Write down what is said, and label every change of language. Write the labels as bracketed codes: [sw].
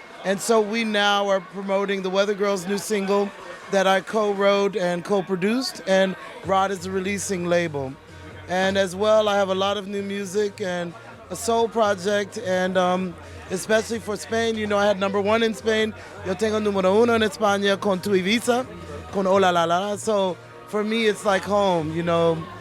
[en] And so we now are promoting the Weather Girls' new single that I co-wrote and co-produced, and Rod is the releasing label. And as well, I have a lot of new music and a soul project, and especially for Spain, you know, I had #1 in Spain. [es] Yo tengo #1 en España con Tuvimos, con Hola, amantes. [en] So for me, it's like home, you know.